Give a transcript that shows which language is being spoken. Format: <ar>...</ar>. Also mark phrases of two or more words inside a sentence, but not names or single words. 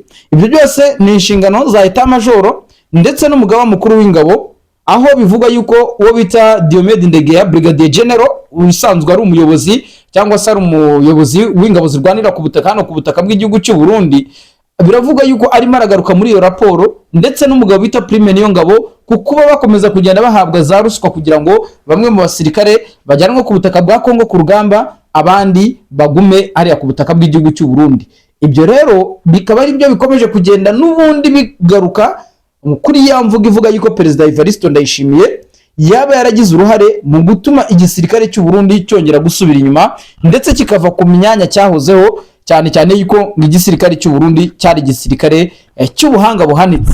<rw>Ibyo byose ni inshingano za</rw> <fr>etat major</fr> <rw>ndetse n'umugaba mukuru w'ingabo, aho bivuga yuko uwo bita Diomede Ndegeya Brigadier General usanzwe ari umuyobozi cyangwa se ari umuyobozi w'ingabo zirwanira ku butaka hano ku butaka bw'igihugu cy'u Burundi, biravuga yuko arimo aragaruka muri iyo raporo, ndetse n'umugabo bita Prime Niyongabo kuba bakomeza kugenda bahabwa za ruswa kugira ngo bamwe mu basirikare bajyanwe ku butaka bwa Kongo ku rugamba, abandi bagume hariya ku butaka bw'igihugu cy'u Burundi. ibyo rero bikaba ari byo bikomeje kugenda n'ubundi bigaruka kuri ya mvuga ivuga yuko Perezida Evariste Ndayishimiye yaba yaragize uruhare mu gutuma igisirikare cy'u Burundi cyongera gusubira inyuma ndetse kikava ku myanya cyahozeho, cyane cyane yuko igisirikare cy'u Burundi cyari igisirikare cy'ubuhanga buhanitse.</rw>